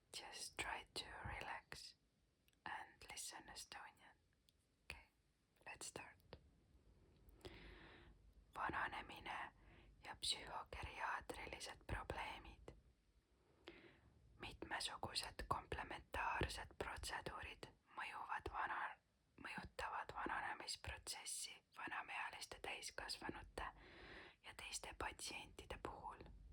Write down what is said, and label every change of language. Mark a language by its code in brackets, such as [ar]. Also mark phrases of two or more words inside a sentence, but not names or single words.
[en] just try to relax and listen Estonian. Okay, let's start. [et] Vananemine ja psühhogeriaatrilised probleemid. Mitmesugused komplementaarsed protseduurid mõjutavad vananemisprotsessi vanemaealiste täiskasvanute ja teiste patsientide puhul.